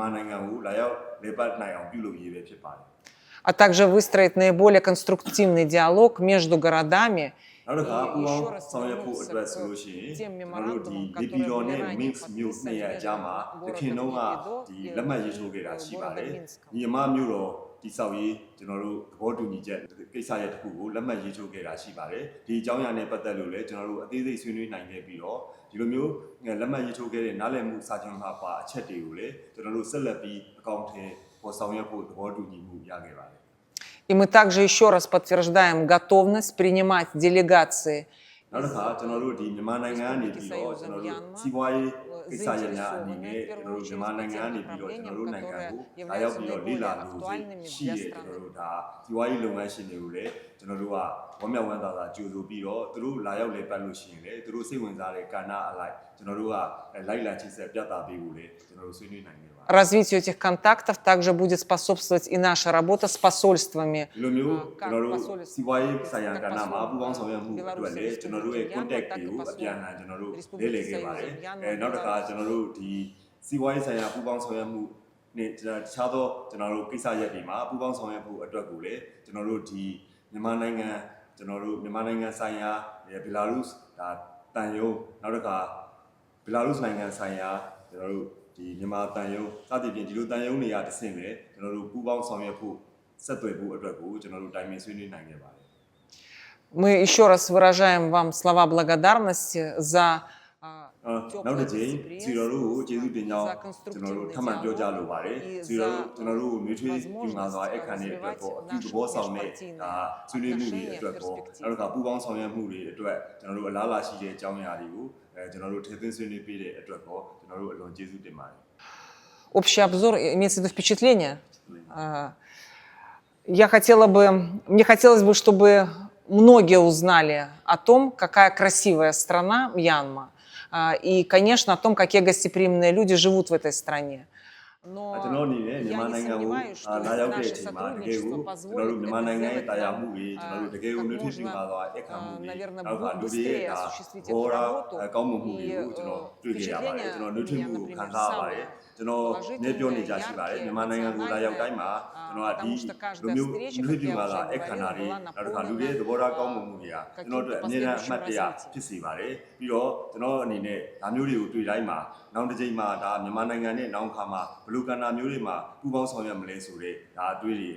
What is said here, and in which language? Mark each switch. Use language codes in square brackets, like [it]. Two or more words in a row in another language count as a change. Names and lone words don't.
[ru] А также выстроить наиболее конструктивный диалог между городами. И еще раз вернуться к тем меморандумам, которые были ранее подписаны между городом Нефтекамск и городом Минском. [my] တိဆောက်ရေးကျွန်တော်တို့သဘောတူညီချက်ကိစ္စရပ်တစ်ခုကိုလက်မှတ်ရေးထိုးခဲ့တာရှိပါတယ်ဒီအကြောင်းအရာနဲ့ပတ်သက်လို့လည်းကျွန်တော်တို့အသေးစိတ်ဆွေးနွေးနိုင်ခဲ့ပြီးတော့ဒီလိုမျိုးလက်မှတ်ရေးထိုးခဲ့တဲ့နားလည်မှုစာချုပ်မှာပါအချက်တွေကိုလည်းကျွန်တော်တို့ဆက်လက်ပြီးအကောင့်ထဲ ပေါ်ဆောင်ရွက်ဖို့သဘောတူညီမှုရခဲ့ပါတယ် [ru] И мы также еще раз подтверждаем готовность принимать делегации [my] နောက်တစ်ခါကျွန်တော်တို့ဒီမြန်မာနိုင်ငံကနေပြီးတော့ကျွန်တော်တို့စီးပွားရေးကိစ္စရပ်များအနေနဲ့ကျွန်တော်တို့မြန်မာနိုင်ငံကနေပြီးတော့ကျွန်တော်တို့နိုင်ငံကိုလာရောက်ပြီးတော့လေ့လာလို့ရှိတဲ့ကျွန်တော်တို့ဒါစီးပွားရေးလုပ်ငန်းရှင်တွေကိုလည်းကျွန်တော်တို့ကဝမ်းမြောက်ဝမ်းသာစွာကြိုဆိုပြီးတော့သူတို့လာရောက်လေပတ်လို့ရှိရင်လည်းသူတို့စိတ်ဝင်စားတဲ့ကဏ္ဍအလိုက်ကျွန်တော်တို့ကလိုက်လံချိတ်ဆက်ပြသပေးဖို့လည်းကျွန်တော်တို့ဆွေးနွေးနိုင်ခဲ့ပါတယ် [ru] Развитию этих контактов также будет способствовать и наша работа с посольствами. [my] ဒီလိုမျိုးကျွန်တော်တို့စီးပွားရေးဆိုင်ရာကဏ္ဍမှာပူးပေါင်းဆောင်ရွက်မှုအတွက်လည်းကျွန်တော်တို့ရဲ့ contact တွေကိုအပြန်အလှန်ကျွန်တော်တို့လေ့လာ ခဲ့ပါတယ်နောက်တစ်ခါကျွန်တော်တို့ဒီစီးပွားရေးဆိုင်ရာပူးပေါင်းဆောင်ရွက်မှုနဲ့တခြားသောကျွန်တော်တို့ကိစ္စရပ်တွေမှာပူးပေါင်းဆောင်ရွက်ဖို့အတွက်ကိုလည်းကျွန်တော်တို့ဒီမြန်မာနိုင်ငံဆိုင်ရာဘီလာရုစ်ဒါတန်ယုံနောက်တစ်ခါဘီလာရုစ်နိုင်ငံဆိုင်ရာကျွန်တော်တို့ဒီမြန်မာတန်ယုံစသဖြင့်ဒီလိုတန်ယုံနေရာတစ်ဆင့်ပဲကျွန်တော်တို့ပူးပေါင်းဆောင်ရွက်ဖို့ဆက်သွယ်ဖို့အတွက်ကိုကျွန်တော်တို့တိုင်ပင်ဆွေးနွေးနိုင်ခဲ့ပါတယ် [ru] Мы еще раз выражаем вам слова благодарности за [my] နောက်တစ်ချိန်စီတော်တို့ကိုကျေးဇူးတင်ကြောင်းကျွန်တော်တို့ထပ်မံပြောကြားလိုပါတယ်စီတော်တို့ကျွန်တော်တို့ကိုနှွေးထွေးပြငါစွာအခမ်းတဲ့အတွက်ပေါ့အပြုသဘောဆောင်တဲ့ဒါဆွေးနွေးမှုတွေအတွက်ပေါ့နောက်တစ်ခါပူးပေါင်းဆောင်ရွက်မှုတွေအတွက်ကျွန်တော်တို့အလားအလာရှိတဲ့အကြောင်းအရာတွေကိုကျွန်တော်တို့ထည့်သွင်းဆွေးနွေးပေးတဲ့အတွက်ပေါ့ကျွန်တော်တို့အလွန်ကျေးဇူးတင်ပါတယ် [ru] Общий обзор имеется в виду впечатление. Мне хотелось бы, чтобы многие узнали о том, какая красивая страна Мьянма, и, конечно, о том, какие гостеприимные люди живут в этой стране. Но я не сомневаюсь, что наше сотрудничество позволит это сделать нам как можно, наверное, быстрее осуществить эту работу. И впечатление меня, например, самое [my] ကျွန်တော်နေပြောနေကြရှိပါတယ်မြန်မာနိုင်ငံကိုလာရောက်တိုင်းမှာကျွန်တော်ကဒီလိုမျိုးလူတွေမှာလာအခမ်းအနားတွေနောက်တစ်ခါလူတွေသဘောထားကောင်းမှုတွေကကျွန်တော်တို့အမြဲတမ်းအမှတ်တရဖြစ်စေပါတယ်ပြီးတော့ကျွန်တော်အနေနဲ့ဒါမျိုးတွေကိုတွေ့တိုင်းမှာနောက်တစ်ချိန်မှာဒါမြန်မာနိုင်ငံနဲ့နောက်ခါမှာဘလူကန္နာမျိုးတွေမှာပူးပေါင်းဆောင်ရွက်မလဲဆိုတဲ့ဒါအတွေ့အကြုံအမြဲတမ်းရနေပါတယ်